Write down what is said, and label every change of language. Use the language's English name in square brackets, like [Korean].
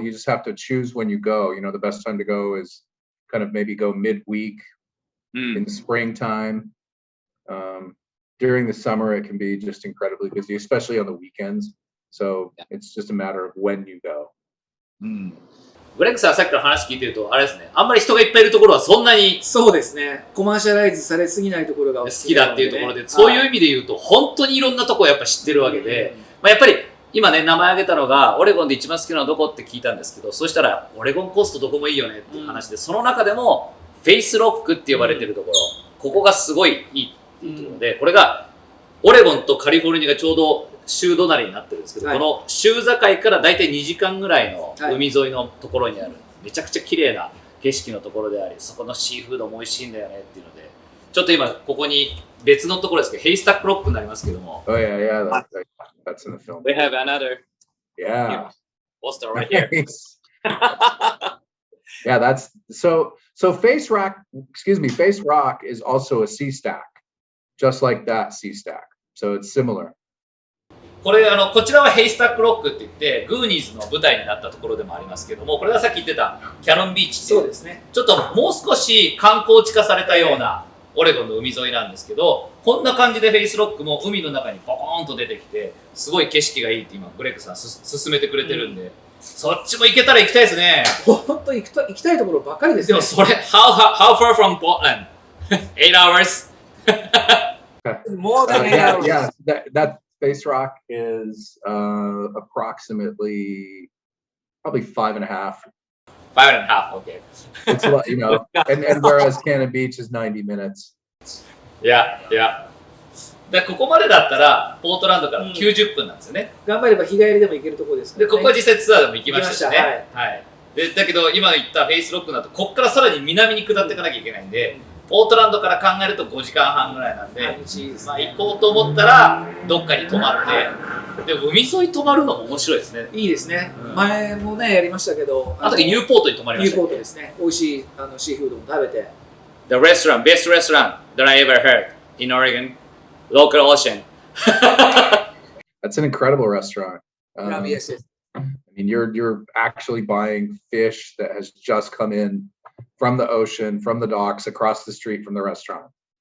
[English] You just have to choose when you go. The best time to go is kind of maybe go midweek in the springtime. during the summer, it can be just incredibly busy, especially on the weekends. So it's just a matter of when you go. [Japanese] うん。グレッグさんさっきから話聞いてると、あれですね、あんまり人がいっぱいいるところはそんなにそうですね。コマーシャライズされすぎないところが好きだっていうところで、そういう意味で言うと、本当にいろんなところをやっぱ知ってるわけで、まあ、やっぱり今ね、名前挙げたのが、オレゴンで一番好きなのはどこって聞いたんですけど、そうしたら、オレゴンコーストどこもいいよねっていう話で、その中でも、フェイスロックって呼ばれてるところ、ここがすごいいいっていうところで、これが、オレゴンとカリフォルニアがちょうど州隣になってるんですけど、この州境からだいたい2時間ぐらいの海沿いのところにある、めちゃくちゃ綺麗な景色のところであり、そこのシーフードも美味しいんだよねっていうので、ちょっと今ここに別のところですけど、ヘイスタックロックになりますけども。 [English] Oh yeah, yeah, that's in the film. We have another Yeah. poster right here. Yeah, that's so Face Rock, Face Rock is also a sea stack, just like that sea stack. So it's similar. [Japanese] これこちらはヘイスタックロックって言ってグーニーズの舞台になったところでもありますけども、これがさっき言ってたキャノンビーチっていう、そうですね、ちょっともう少し観光地化されたようなオレゴンの海沿いなんですけど、こんな感じでフェイスロックも海の中にボコーンと出てきて、すごい景色がいいって今グレッグさん勧めてくれてるんで、そっちも行けたら行きたいですね。本当行きたいところばっかりですでね。もそれ [English] how far from Portland? 8 hours? More than 8 hours. Yeah, that Face Rock is approximately probably 5.5. 5.5, okay. It's you know, and whereas Cannon Beach is 90 minutes. Yeah. [Japanese] でここまでだったらポートランドから90分なんですよね。頑張れば日帰りでも行けるところですから、ね。でここは実際ツアーでも行きましたしね。行きました、はい。でだけど今言ったフェイスロックだとここからさらに南に下っていかなきゃいけないんで、ポートランドから考えると5時間半ぐらいなんで、まあ行こうと思ったらどっかに泊まって、で海沿い泊まるのも面白いですね。いいですね。前もねやりましたけど、あの時ニューポートに泊まりました。ニューポートですね。美味しいシーフードも食べて。 [English] The restaurant, best restaurant that I ever heard in Oregon, local ocean. That's an incredible restaurant. Yes. I mean, you're actually buying fish that has just come in from the ocean, from the docks, across the street from the restaurant.